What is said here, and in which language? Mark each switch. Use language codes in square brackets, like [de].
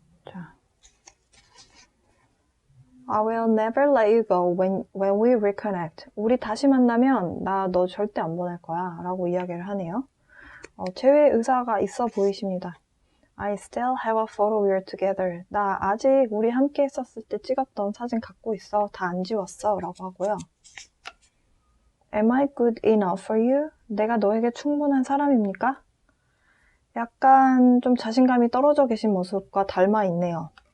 [en] 자, I will never let you go when we reconnect. [ko] 우리 다시 만나면 나 너 절대 안 보낼 거야 라고 이야기를 하네요. 재회 의사가 있어 보이십니다. [en] I still have a photo we were together. [ko] 나 아직 우리 함께 했었을 때 찍었던 사진 갖고 있어. 다 안 지웠어 라고 하고요. [en] Am I good enough for you? [ko] 내가 너에게 충분한 사람입니까? 약간 좀 자신감이 떨어져 계신 모습과 닮아 있네요.